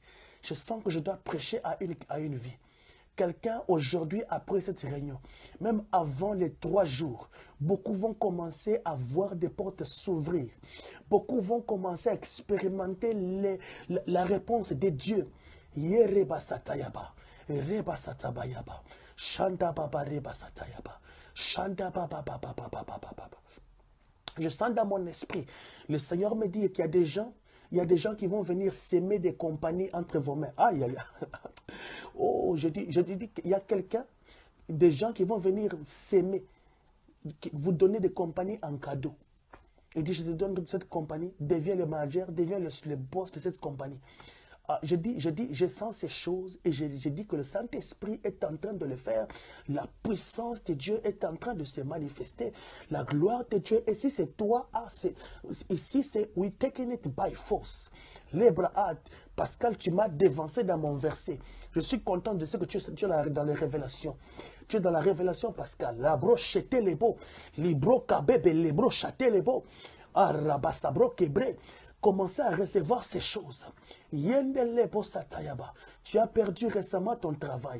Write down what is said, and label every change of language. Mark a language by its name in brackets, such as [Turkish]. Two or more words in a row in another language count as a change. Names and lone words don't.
[French] Je sens que je dois prêcher à une vie. Quelqu'un aujourd'hui, après cette réunion, même avant les 3 jours, beaucoup vont commencer à voir des portes s'ouvrir. Beaucoup vont commencer à expérimenter la réponse de Dieu. Yereba Satayaba, Reba Satabayaba, Shanda Baba Reba Satayaba, Shanda Baba Baba Baba Baba. Je sens dans mon esprit, le Seigneur me dit qu'il y a des gens, qui vont venir s'aimer des compagnies entre vos mains. Aïe, aïe, aïe. Oh, je dis qu'il y a quelqu'un, des gens qui vont venir s'aimer, vous donner des compagnies en cadeau. Il dit, je te donne cette compagnie, deviens le manager, deviens le boss de cette compagnie. Ah, je sens ces choses et je dis que le Saint-Esprit est en train de le faire. La puissance de Dieu est en train de se manifester. La gloire de Dieu. Et si c'est toi, ici c'est [English] we taking it by force. [French] Pascal, tu m'as dévancé dans mon verset. Je suis content de ce que tu es dans les révélations. Tu es dans la révélation, Pascal. La broche les beaux. Libro kabebe, libro chate les beaux. Arabasabro kebre. Commencez à recevoir ces choses. Tu as perdu récemment ton travail.